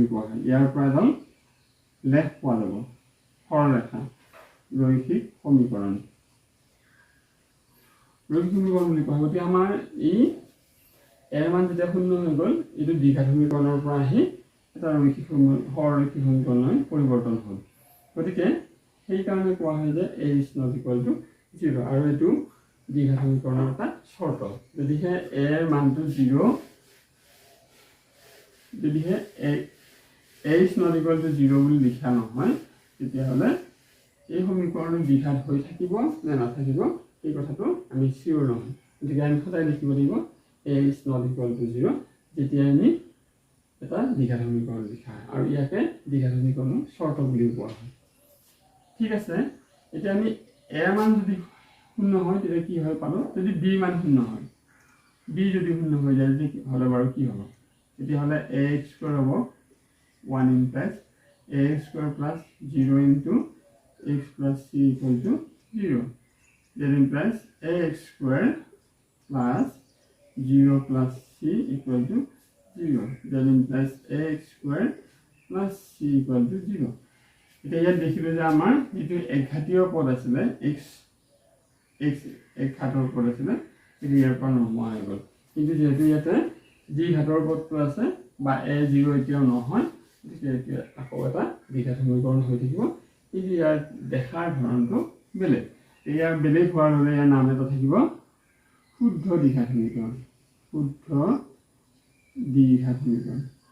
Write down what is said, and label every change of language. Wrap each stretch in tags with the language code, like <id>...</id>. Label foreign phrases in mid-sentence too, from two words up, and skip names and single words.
<as>কোৱা হয় ইয়াৰ পৰা এডাল লেখ পোৱা যাব সৰলৰেখা ৰৈখিক সমীকৰণ ৰৈখিক সমীকৰণ বুলি কোৱা হয় গতিকে আমাৰ এই এৰ মান যেতিয়া শূন্য হৈ গ'ল এইটো দ্বিঘাত সমীকৰণৰ পৰা আহি এটা ৰৈখিক সৰলৰৈখিক সমীকৰণলৈ পৰিৱৰ্তন হ'ল গতিকে সেইকাৰণে কোৱা হয় যে</as> <en>a is not equal to 0</en> <as>আৰু এইটো দ্বিঘাত সমীকৰণৰ এটা চৰ্ত যদিহে a এৰ মানটো 0 যদিহে</as> <en>a is not equal to 0</en> <as>বুলি লিখা নহয় তেতিয়াহ'লে এই সমীকৰণটো দ্বিঘাত হৈ থাকিব নে নাথাকিব এই কথাটো আমি চিয়ৰ নহয় গতিকে আমি সদায় লিখিব লাগিব</as> <en>a is not equal to 0</en> <as>যেতিয়া আমি এটা দ্বিঘাত সমীকৰণ লিখা হয় আৰু ইয়াকে দ্বিঘাত সমীকৰণৰ চৰ্ত বুলি কোৱা হয় ঠিক আছে এতিয়া আমি a মান যদি শূন্য হয় তেতিয়া কি হয় পালো যদি b মান শূন্য হয় b যদি শূন্য হৈ যায় তেতিয়া হলে বাৰু কি হ'ব তেতিয়াহ'লে</as> <en>ax স্কয়াৰ হ'ব 1 implies ax square plus 0 into x plus c equal to 0 that implies ax square plus 0 plus c equal to 0 that implies ax square plus c equal to 0</en> <as>এতিয়া ইয়াত দেখিলো যে আমাৰ যেটো একঘাতীয় পদ আছিল x একঘাতৰ পদ আছিল এটো ইয়াৰ পৰা নোহোৱা হৈ গ'ল কিন্তু যেহেতু ইয়াতে যি ঘাতৰ পদটো আছে বা a0 এতিয়াও নহয় গতিকে আকৌ এটা দ্বিঘাত সমীকৰণ হৈ থাকিব কিন্তু ইয়াৰ দেখাৰ ধৰণটো বেলেগ ইয়াৰ বেলেগ হোৱাৰ বাবে ইয়াৰ নাম এটা থাকিব শুদ্ধ দ্বিঘাত সমীকৰণ শুদ্ধ দ্বিঘাত সমীকৰণ</as>